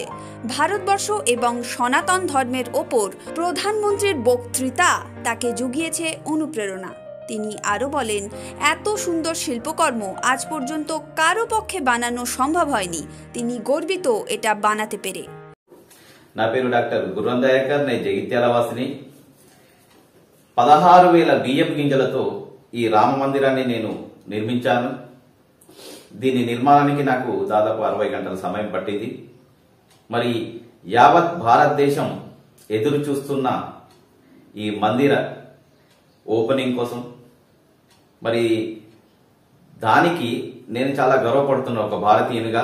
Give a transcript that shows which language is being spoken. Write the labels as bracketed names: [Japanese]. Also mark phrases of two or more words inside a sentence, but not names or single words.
[Bangla] ভারতবর্ষ এবং সনাতন ধর্মের ওপর প্রধানমন্ত্রীর বক্তৃতা তাকে জুগিয়েছে অনুপ্রেরণা। তিনি আরও বলেন, এত সুন্দর শিল্পকর্ম আজ পর্যন্ত কারো পক্ষে বানানো সম্ভব হয়নি। তিনি গর্বিত এটা বানাতে পেরে। [Telugu] నా పేరు డాక్టర్ గుర్రం దయాకర్. నేను జగిత్యాల వాసిని. 16,000 బియ్యపు గింజలతో ఈ రామ మందిరాన్ని నేను నిర్మించాను. దీని నిర్మాణానికి నాకు దాదాపు 60 గంటల సమయం పట్టింది. మరి యావత్ భారతదేశం ఎదురు చూస్తున్న ఈ మందిర ఓపెనింగ్ కోసం, మరి దానికి నేను చాలా గర్వపడుతున్నా ఒక భారతీయునిగా.